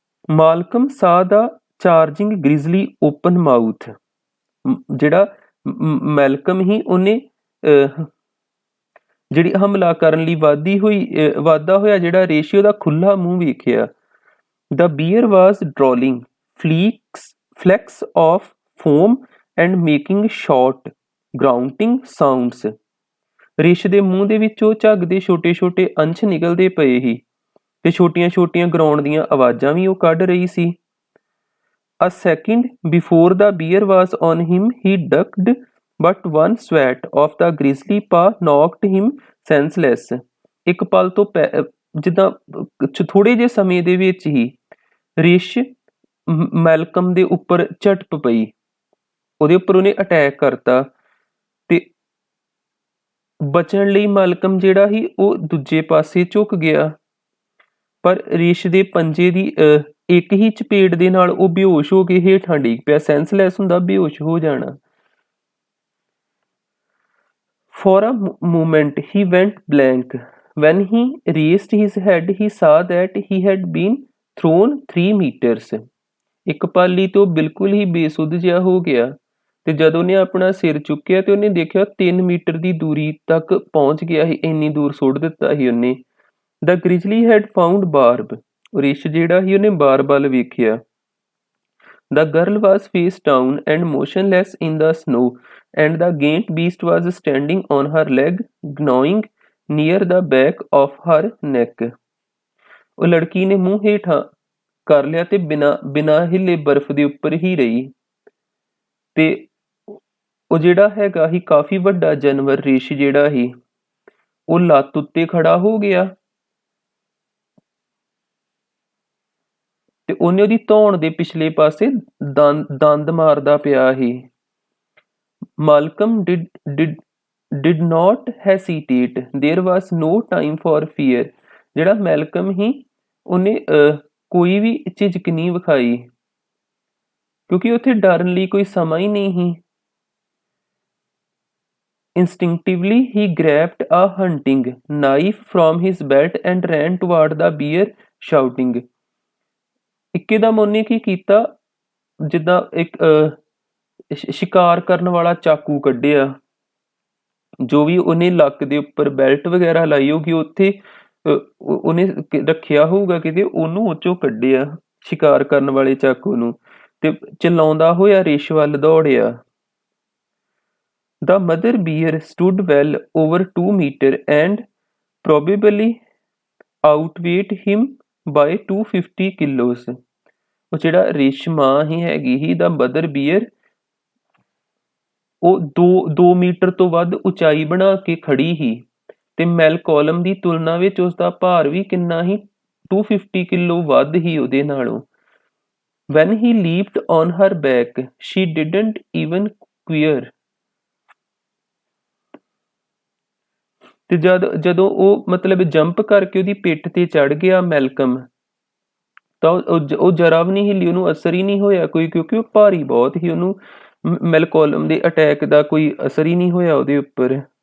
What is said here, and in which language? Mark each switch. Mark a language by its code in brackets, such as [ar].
[pa] ਮਾਲਕਮ [en] saw the charging grizzly open mouth, [pa] ਜਿਹੜਾ Malcolm ਹੀ ਉਹਨੇ ਜਿਹੜੀ ਹਮਲਾ ਕਰਨ ਲਈ ਵਾਧਾ ਹੋਇਆ ਜਿਹੜਾ ਰੇਸ਼ੀਓ ਦਾ ਖੁੱਲਾ ਮੂੰਹ ਵੇਖਿਆ। [en] The bear was drawling flecks of foam and making short grunting sounds। [pa] ਰੇਸ਼ ਦੇ ਮੂੰਹ ਦੇ ਵਿੱਚੋਂ ਝੱਗ ਦੇ ਛੋਟੇ-ਛੋਟੇ ਅੰਸ਼ ਨਿਕਲਦੇ ਪਏ ਸੀ, ਤੇ ਛੋਟੀਆਂ-ਛੋਟੀਆਂ ਗਰਾਉਣ ਦੀਆਂ ਆਵਾਜ਼ਾਂ ਵੀ ਉਹ ਕੱਢ ਰਹੀ ਸੀ। [en] A second before the bear was on him, he ducked, but one sweat of the grizzly paw knocked him senseless। [pa] ਇੱਕ ਪਲ ਤੋਂ ਜਿੱਦਾਂ ਥੋੜੇ ਜਿਹੇ ਸਮੇਂ ਦੇ ਵਿੱਚ ਹੀ ਰੇਸ਼ ਮੈਲਕਮ ਦੇ ਉੱਪਰ ਝਟਪ ਪਈ, ਉਹਦੇ ਉੱਪਰ ਉਹਨੇ ਅਟੈਕ ਕਰਤਾ, ਤੇ ਬਚਣ ਲਈ ਮੈਲਕਮ ਜਿਹੜਾ ਸੀ ਉਹ ਦੂਜੇ ਪਾਸੇ ਝੁਕ ਗਿਆ। ਪਰ ਰੇਸ਼ ਦੇ ਪੰਜੇ ਦੀ ਇੱਕ ਹੀ ਚਪੇੜ ਦੇ ਨਾਲ ਉਹ ਬੇਹੋਸ਼ ਹੋ ਕੇ ਹੇਠਾਂ ਡਿੱਗ ਪਿਆ। ਸੈਂਸਲੈਸ ਹੁੰਦਾ ਬੇਹੋਸ਼ ਹੋ ਜਾਣਾ। [en] For a moment he went blank, When he raised his head, he saw that he had been thrown 3 meters. [pa] ਇੱਕ ਪਲ ਲਈ ਤੋਂ ਬਿਲਕੁਲ ਹੀ ਬੇਸੁੱਧ ਜਿਹਾ ਹੋ ਗਿਆ ਤੇ ਜਦੋਂ ਉਹਨੇ ਆਪਣਾ ਸਿਰ ਚੁੱਕਿਆ ਤੇ ਉਹਨੇ ਦੇਖਿਆ 3 ਮੀਟਰ ਦੀ ਦੂਰੀ ਤੱਕ ਪਹੁੰਚ ਗਿਆ ਸੀ, ਇੰਨੀ ਦੂਰ ਸੁੱਟ ਦਿੱਤਾ ਸੀ ਉਹਨੇ। [en] The grizzly had found Barb. [pa] ਰਿਛ ਜਿਹੜਾ ਸੀ ਉਹਨੇ ਬਾਰ ਵੱਲ ਵੇਖਿਆ। [en] The girl was face down and motionless in the snow, and the gaunt beast was standing on her leg, gnawing near the back of her neck. [pa] ਉਹ ਲੜਕੀ ਨੇ ਮੂੰਹ ਹੇਠਾਂ ਕਰ ਲਿਆ ਤੇ ਬਿਨਾਂ ਹਿੱਲੇ ਬਰਫ਼ ਦੇ ਉੱਪਰ ਹੀ ਰਹੀ ਤੇ ਉਹ ਜਿਹੜਾ ਹੈਗਾ ਸੀ ਕਾਫੀ ਵੱਡਾ ਜਾਨਵਰ ਰਿਛ ਜਿਹੜਾ ਸੀ ਉਹ ਲੱਤ ਉੱਤੇ ਖੜਾ ਹੋ ਗਿਆ ਤੇ ਉਹਨੇ ਉਹਦੀ ਧੌਣ ਦੇ ਪਿਛਲੇ ਪਾਸੇ ਦੰਦ ਮਾਰਦਾ ਪਿਆ ਸੀ। [en] Malcolm did not hesitate. There was no time for fear. [pa] ਜਿਹੜਾ ਮੈਲਕਮ ਸੀ ਉਹਨੇ ਕੋਈ ਵੀ ਝਿਜਕ ਨਹੀਂ ਵਿਖਾਈ ਕਿਉਂਕਿ ਉੱਥੇ ਡਰਨ ਲਈ ਕੋਈ ਸਮਾਂ ਹੀ ਨਹੀਂ ਸੀ। [en] Instinctively, he grabbed a hunting knife from his belt and ran toward the bear, shouting. [pa] ਇੱਕਦਮ ਉਹਨੇ ਕੀ ਕੀਤਾ ਜਿੱਦਾਂ ਇੱਕ ਸ਼ਿਕਾਰ ਕਰਨ ਵਾਲਾ ਚਾਕੂ ਕੱਢਿਆ ਜੋ ਵੀ ਉਹਨੇ ਲੱਕ ਦੇ ਉੱਪਰ ਬੈਲਟ ਵਗੈਰਾ ਲਾਈ ਹੋਊਗੀ ਉੱਥੇ ਉਹਨੇ ਰੱਖਿਆ ਹੋਊਗਾ ਕਿਤੇ ਉਹਨੂੰ ਉਹ ਚੋਂ ਕੱਢਿਆ ਸ਼ਿਕਾਰ ਕਰਨ ਵਾਲੇ ਚਾਕੂ ਨੂੰ ਤੇ ਚਲਾਉਂਦਾ ਹੋਇਆ ਰਿਛ ਵੱਲ ਦੌੜਿਆ। [en] The mother bear stood well over 2 meters and probably outweighed him by 250 kilos. [pa] ਉਹ ਜਿਹੜਾ ਰਿਛ ਮਾਂ ਹੀ ਹੈਗੀ ਸੀ ਦਾ ਮਦਰ ਬੀਅਰ ਉਹ 2 ਮੀਟਰ ਤੋਂ ਵੱਧ ਉਚਾਈ ਬਣਾ ਕੇ ਖੜੀ ਸੀ ਤੇ ਮੈਲਕੋਲਮ ਦੀ ਤੁਲਨਾ ਵਿੱਚ ਉਸਦਾ ਭਾਰ ਵੀ ਕਿੰਨਾ ਸੀ 250 ਕਿਲੋ ਵੱਧ ਹੀ ਉਹਦੇ ਨਾਲੋਂ। [en] When he leaped on her back, she didn't even queer. [pa] ਤੇ ਜਦੋਂ ਉਹ ਮਤਲਬ ਜੰਪ ਕਰਕੇ ਉਹਦੀ ਪਿੱਠ ਤੇ ਚੜ ਗਿਆ ਮੈਲਕਮ ਤਾਂ ਉਹ ਜਰਾ ਵੀ ਨਹੀਂ ਹਿੱਲੀ, ਉਹਨੂੰ ਅਸਰ ਹੀ ਨਹੀਂ ਹੋਇਆ ਕੋਈ ਕਿਉਂਕਿ ਉਹ ਭਾਰੀ ਬਹੁਤ ਸੀ, ਉਹਨੂੰ ਮੈਲਕੋਲਮ ਦੇ ਅਟੈਕ ਦਾ ਕੋਈ ਅਸਰ ਹੀ ਨਹੀਂ ਹੋਇਆ ਉਹਦੇ ਉੱਪਰ।